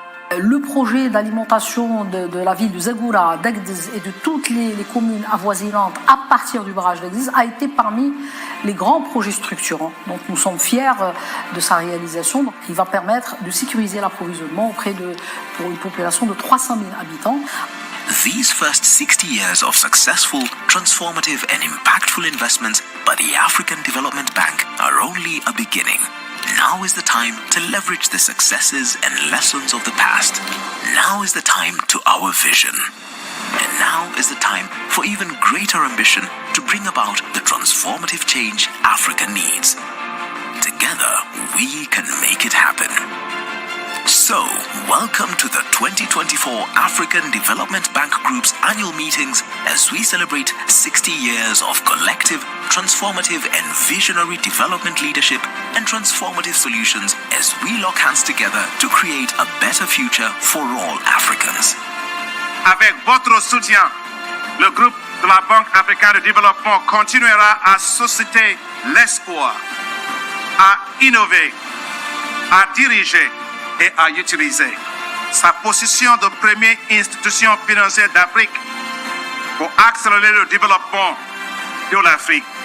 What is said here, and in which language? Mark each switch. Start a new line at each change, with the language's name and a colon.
French: Le projet d'alimentation de la ville de Zagura, d'Agdez et de toutes les communes avoisinantes à partir du barrage d'Agdez a été parmi les grands projets structurants. Donc nous sommes fiers de sa réalisation. Donc, il va permettre de sécuriser l'approvisionnement pour une population de 300 000 habitants.
English: These first 60 years of successful, transformative and impactful investments by the African Development Bank are only a beginning. Now is the time to leverage the successes and lessons of the past. Now is the time to our vision. And now is the time for even greater ambition to bring about the transformative change Africa needs. Together, we can make it happen. So, welcome to the 2024 African Development Bank Group's annual meetings as we celebrate 60 years of collective, transformative and visionary development leadership and transformative solutions as we lock hands together to create a better future for all Africans.
French: Avec votre soutien, le groupe de la Banque africaine de développement continuera à susciter l'espoir, à innover, à diriger et à utiliser sa position de première institution financière d'Afrique pour accélérer le développement de l'Afrique.